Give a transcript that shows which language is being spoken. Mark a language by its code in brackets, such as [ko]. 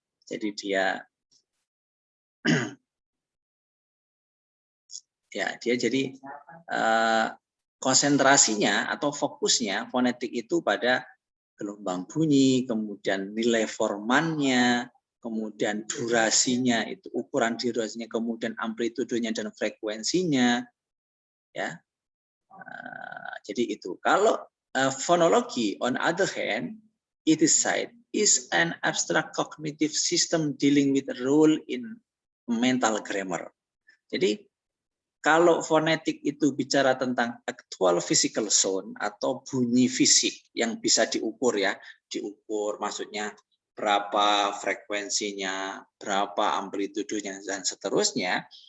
[id] Jadi dia jadi konsentrasinya atau fokusnya fonetik itu pada gelombang bunyi, kemudian nilai formannya, kemudian durasinya, itu ukuran durasinya, kemudian amplitudenya dan frekuensinya, ya. Jadi itu. [en] Kalau phonology on other hand, it is said is an abstract cognitive system dealing with a role in mental grammar. [id] Jadi kalau fonetik itu bicara tentang [en] actual physical sound [id] atau bunyi fisik yang bisa diukur ya, diukur maksudnya berapa frekuensinya, berapa amplitudenya dan seterusnya.